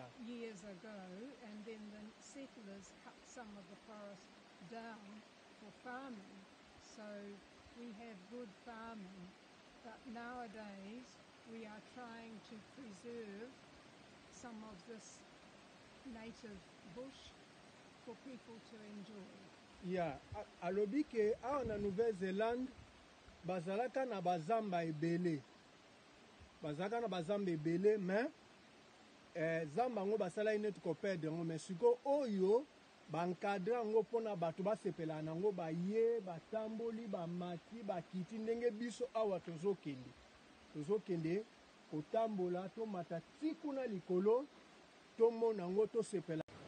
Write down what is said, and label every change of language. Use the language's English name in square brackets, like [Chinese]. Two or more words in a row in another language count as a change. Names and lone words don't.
[English] years ago, and then the settlers cut some of the forest down for farming. So we have good farming, but nowadays we are trying to preserve some of this native bush for people to enjoy. Yeah. [Lingala] Alobi ke awa na Nouvelle-Zélande bazalaka na bazamba ebele. Bazalaka na bazamba ebele mais zamba ngo basala ineti koperdre ngo mais siko oyo bankadre yango mpona bato basepela nango baye batamboli bamati bakiti ndenge biso awa tozokende kotambola tomata ti kuna likolo tomona yango tosepela.